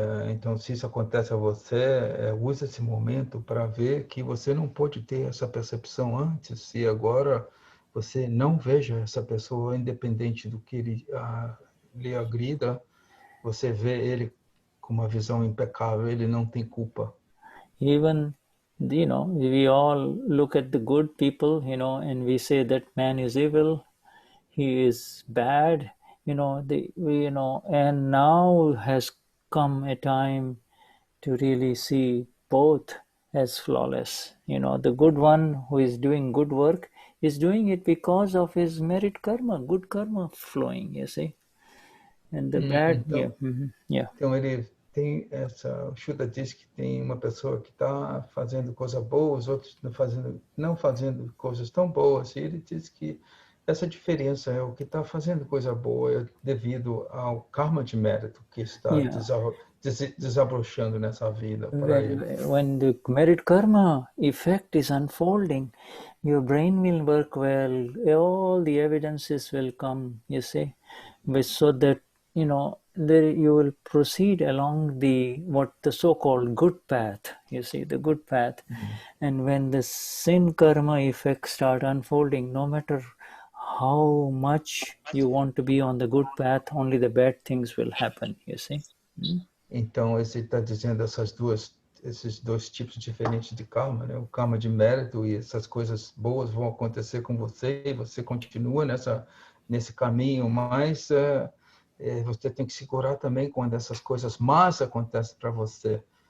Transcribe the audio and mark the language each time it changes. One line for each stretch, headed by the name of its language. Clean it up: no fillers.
Portuguese: Então, se isso acontece a você, use esse momento para ver que você não pode ter essa percepção antes e agora você não veja essa pessoa independente do que ele lhe agrida, você vê ele com uma visão impecável, ele não tem culpa.
English: Even, we all look at the good people, and we say that man is evil, he is bad, and now has come a time to really see both as flawless. The good one who is doing good work is doing it because of his merit karma, good karma flowing, you see. And the bad,
Portuguese: Então ele tem o Shuddha diz que tem uma pessoa que está fazendo coisas boas, outros não fazendo coisas tão boas, e ele diz que essa diferença é o que está fazendo coisa boa é devido ao karma de mérito que está desabrochando nessa vida para ele.
English: When the merit karma effect is unfolding, your brain will work well, all the evidences will come, you see, so that you will proceed along the so-called good path, you see, the good path. And when the sin karma effects start unfolding, no matter how much you want to be on the good path, only the bad things will happen, you see.
Portuguese: Então, ele está dizendo esses dois tipos diferentes de karma, né? O karma de mérito e essas coisas boas vão acontecer com você e você continua nesse caminho, mas você tem que segurar também quando essas coisas más acontecem para você.